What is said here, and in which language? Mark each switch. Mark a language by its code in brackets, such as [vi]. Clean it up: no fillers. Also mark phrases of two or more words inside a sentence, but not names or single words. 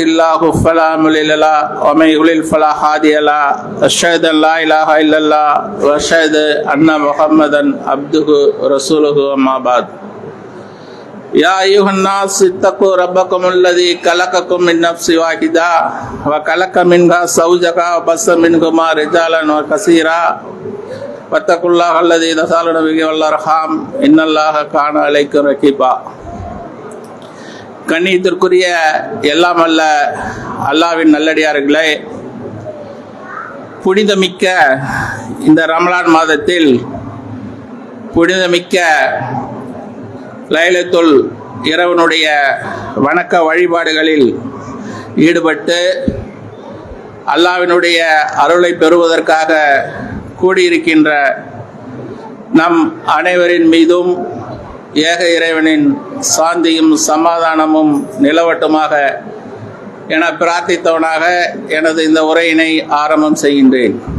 [ar] الله فلا مضل له ومن يضلل فلا هادي له أشهد أن لا إله إلا الله وأشهد أن محمدا عبده ورسوله أما بعد يا أيها الناس اتقوا ربكم الذي خلقكم من نفس واحدة وخلق منها زوجها وبث منهما رجالا كثيرا واتقوا الله الذي تساءلون به والأرحام إن الله كان عليكم رقيبا. [ta] கண்ணியத்திற்குரிய எல்லாம் அல்ல அல்லாஹ்வின் நல்லடியார்களே, புனிதமிக்க இந்த ரமலான் மாதத்தில் புனிதமிக்க லைலத்துல் இரவனுடைய வணக்க வழிபாடுகளில் ஈடுபட்டு அல்லாஹ்வினுடைய அருளை பெறுவதற்காக கூடியிருக்கின்ற நம் அனைவரின் மீதும் ஏக இறைவனின் சாந்தியும் சமாதானமும் நிலவட்டுமாக என பிரார்த்தித்தவனாக எனது இந்த உரையினை ஆரம்பம் செய்கின்றேன்.